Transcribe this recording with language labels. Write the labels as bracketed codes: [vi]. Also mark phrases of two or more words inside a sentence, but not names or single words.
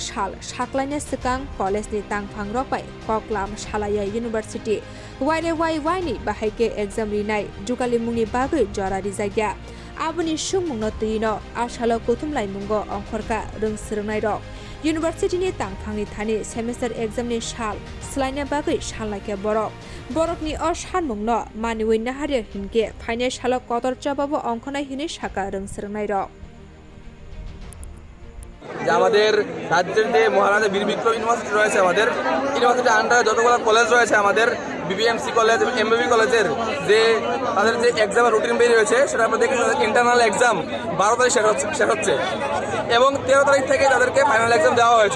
[brx] साल साक्लाइने सिकां कलेज नि तांफां रक बाय कक्लाम सालाया इउनिभार्सिटी वाइ नि बाहायके एग्जाम रिनाय जुगालि मुंनि बागै जरारि जायगा आबुनि सुंमुंनो तैनो आसालो बुथुमलाइमुंगो अंखरका रोंसोरनाय रक इउनिभार्सिटी नि तांफांनि थानि [en] semester exam [brx] नि साल स्लाइने बागै सानलाइखा बरकनि सानमुंनो मानिवै नाहारिया हिनके फाइने सालो कतर चाबाबो अंखनाय हिने साका रोंसोरनाय रक [bn] আমাদের রাজ্যের যে মহারাজা বীর বিক্রম ইউনিভার্সিটি রয়েছে আমাদের ইউনিভার্সিটির আন্ডারে যতগুলো কলেজ রয়েছে আমাদের BBMC কলেজ এবং MBB কলেজের যে তাদের যে এক্সামের রুটিন বেরিয়ে রয়েছে সেটা আমরা দেখি [en] internal exam [bn] 12 তারিখ শেষ হচ্ছে এবং 13 তারিখ থেকে তাদেরকে [en] final exam [bn] দেওয়া হয়েছে।